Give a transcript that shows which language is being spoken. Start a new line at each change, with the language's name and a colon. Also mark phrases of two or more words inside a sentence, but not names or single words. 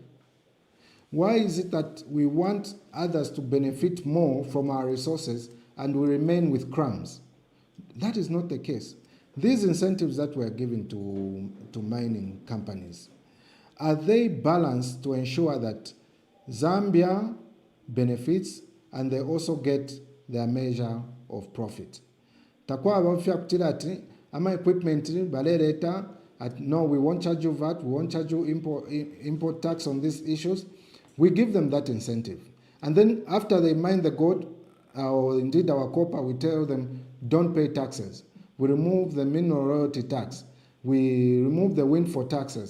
English: Why is it that we want others to benefit more from our resources and we remain with crumbs? That is not the case. These incentives that we're giving to mining companies, are they balanced to ensure that Zambia benefits and they also get their measure of profit?
Bemba: Takwa abafya kutirati ama equipment balereta
English: at no, we won't charge you VAT, we won't charge you import tax on these issues. We give them that incentive. And then after they mine the gold, or indeed our copper, we tell them, don't pay taxes. We remove the mineral royalty tax. We remove the windfall taxes.